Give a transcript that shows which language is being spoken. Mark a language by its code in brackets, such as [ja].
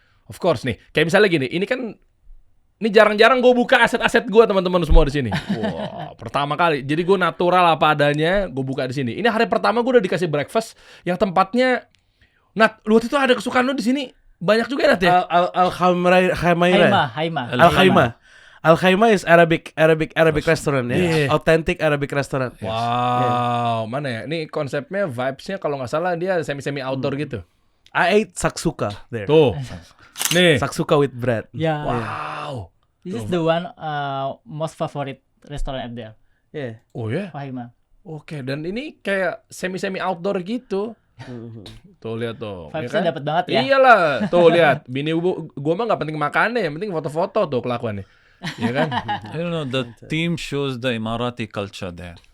[en] Of course [id] nih, kayak misalnya gini, ini kan ini jarang-jarang gue buka aset-aset gue teman-teman semua di sini. Wah, pertama kali. Jadi gue natural apa adanya, gue buka di sini. Ini hari pertama gue udah dikasih breakfast yang tempatnya. Nat, lu waktu itu ada kesukaan lu di sini banyak juga ya, Nat ya? Al Khaimah. Haima. Al Khaimah. [en] Al Khaimah is Arabic restaurant ya, Yeah. authentic Arabic restaurant. [id] Wow, mana ya? Ini konsepnya vibes-nya kalau nggak salah dia semi outdoor gitu. [en] I ate saksuka there. [id] Tuh. Nih. [en] Saksuka with bread. [id] Ya. Wow. [en] This is the one most favorite restaurant at there. Yeah. [id] Oh ya. Fahima. Oke, dan ini kayak semi outdoor gitu. Tuh lihat tuh. ya Vibes-nya kan? dapat banget ya. Iyalah, tuh lihat. Bini gua mah nggak penting makannya, yang penting foto-foto tuh kelakuannya. Iya kan? [en] I don't know. The theme shows the Emirati culture there.